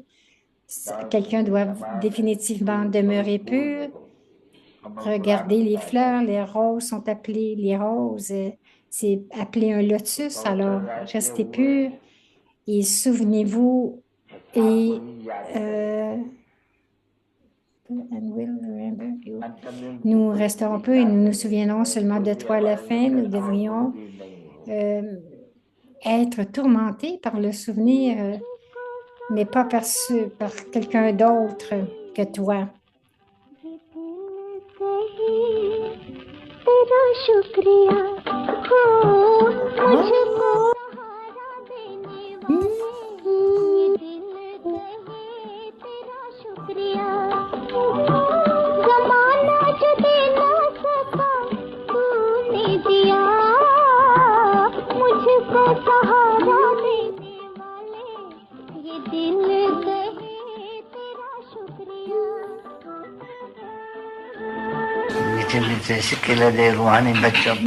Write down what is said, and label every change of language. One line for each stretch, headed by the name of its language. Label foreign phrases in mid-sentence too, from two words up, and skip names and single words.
French: Quelqu'un doit définitivement demeurer pur. Regardez les fleurs, les roses sont appelées les roses, c'est appelé un lotus, alors restez pur et souvenez-vous et
English: and we'll remember you.
French: Nous resterons peu et nous nous souviendrons seulement de toi à la fin. Nous devrions être tourmentés par le souvenir, mais pas perçu par quelqu'un d'autre que toi.
Hindi: तेरा शुक्रिया हो मुझको सहारा देने वाले ये दिल कहे तेरा शुक्रिया जमाना जो दे ना सका तूने दिया मुझको सहारा देने वाले ये दिल कहे तेरा शुक्रिया मीठे मीठे शिकिले दे रूहानी बच्चों पे